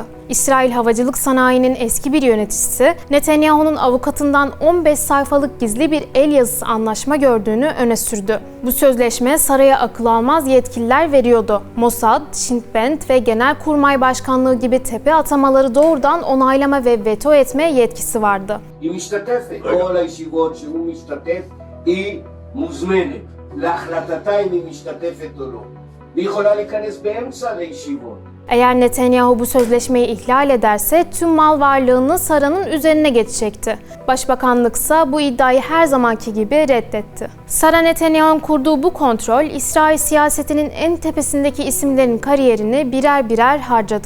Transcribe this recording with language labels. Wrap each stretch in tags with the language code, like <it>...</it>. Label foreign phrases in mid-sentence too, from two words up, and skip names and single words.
<tr>İsrail Havacılık Sanayi'nin eski bir yöneticisi, Netanyahu'nun avukatından 15 sayfalık gizli bir el yazısı anlaşma gördüğünü öne sürdü. Bu sözleşme Sara'ya akıl almaz yetkiler veriyordu. Mossad, Shin Bet ve Genelkurmay Başkanlığı gibi tepe atamaları doğrudan onaylama ve veto etme yetkisi vardı.</tr> <he>היא משתתפת, כל הישיבות שהוא משתתף היא מוזמנת. להחלטתה אם היא משתתפת או לא. והיא יכולה להיכנס באמצע לישיבות.</he> <tr>Eğer Netanyahu bu sözleşmeyi ihlal ederse tüm mal varlığını Sara'nın üzerine geçecekti. Başbakanlıksa bu iddiayı her zamanki gibi reddetti. Sara Netanyahu'nun kurduğu bu kontrol, İsrail siyasetinin en tepesindeki isimlerin kariyerini birer birer harcadı.</tr>